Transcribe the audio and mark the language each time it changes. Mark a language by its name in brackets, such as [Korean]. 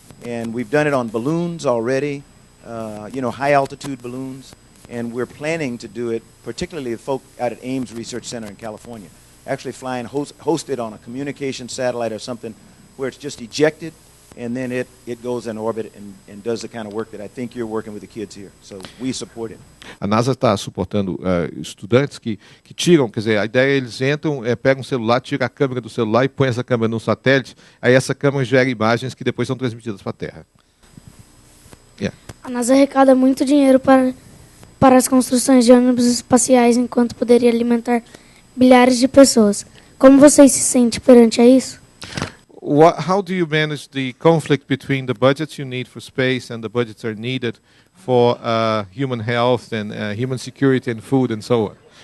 [English] And we've done it on balloons already, high altitude balloons. And we're planning to do it, particularly the folk out at Ames Research Center in California, actually flying hosted on a communication satellite or something where it's just ejected, and then it goes in orbit and does the kind of work that I think you're working with the kids here. So we support it. [Portuguese] A NASA está suportando estudantes que tiram, quer dizer, a ideia é eles entram, pegam um celular, tiram a câmera do celular e põem essa câmera num satélite, aí essa câmera gera imagens que depois são transmitidas para a Terra. [English] Yeah. [Portuguese] A NASA arrecada muito dinheiro para as construções de ônibus espaciais, enquanto poderia alimentar bilhares de pessoas. Como vocês se sentem perante a isso? [English] How do you manage the conflict between the budgets you need for space and the budgets that are needed for human health and human security and food and so on?